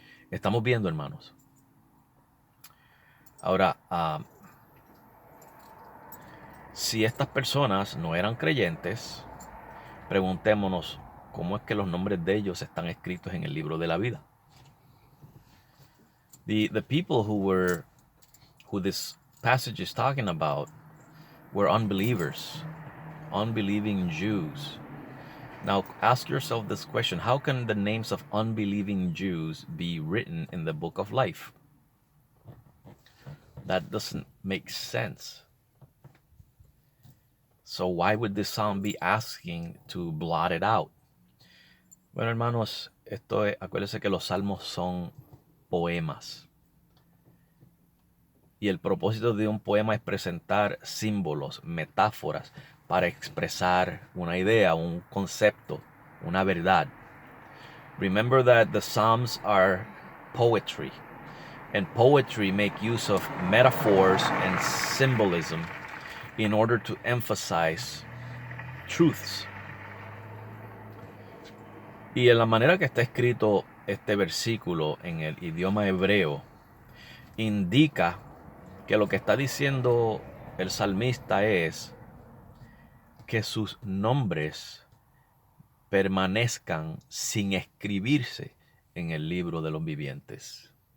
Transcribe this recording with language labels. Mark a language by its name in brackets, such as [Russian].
[Spanish] Estamos viendo, hermanos. Ahora, si estas personas no eran creyentes, preguntémonos cómo es que los nombres de ellos están escritos en el libro de la vida. [English] The people who this passage is talking about were unbelievers, unbelieving Jews. Now ask yourself this question: how can the names of unbelieving Jews be written in the book of life? That doesn't make sense. So why would this psalm be asking to blot it out? [Spanish] Bueno, hermanos, acuérdense que los salmos son poemas. Y el propósito de un poema es presentar símbolos, metáforas, para expresar una idea, un concepto, una verdad. [English] Remember that the Psalms are poetry, and poetry make use of metaphors and symbolism in order to emphasize truths. [Spanish] Y en la manera que está escrito este versículo en el idioma hebreo, indica que lo que está diciendo el salmista es que sus nombres permanezcan sin escribirse en el libro de los vivientes.